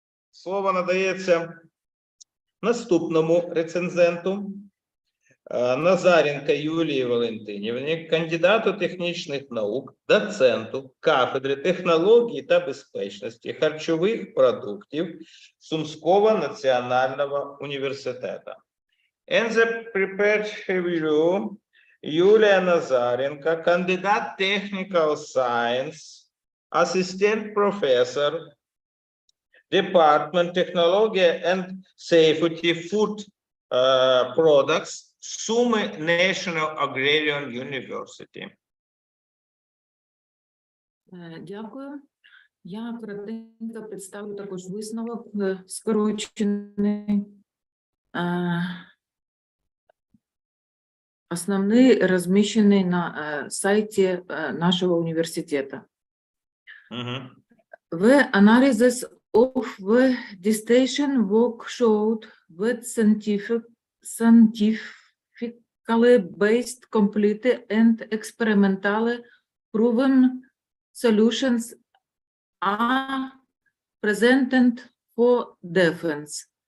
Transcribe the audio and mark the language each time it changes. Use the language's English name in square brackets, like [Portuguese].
[Ukrainian] Слово надається наступному рецензенту Назаренко Юлії Валентинівні, кандидату технічних наук, доценту кафедри технології та безпечності харчових продуктів Сумського національного університету. [English] And the prepared review, Юлія Назаренко, кандидат technical science, assistant professor, Department Technology and Safety Food Products, Sumy National Agrarian University. [Ukrainian] Дякую. Я коротенько представлю також висновок скорочений. Основний розміщений на сайті нашого університету. [English] The analysis of the dissertation work showed that scientifically based, complete and experimentally proven solutions are presented for defense.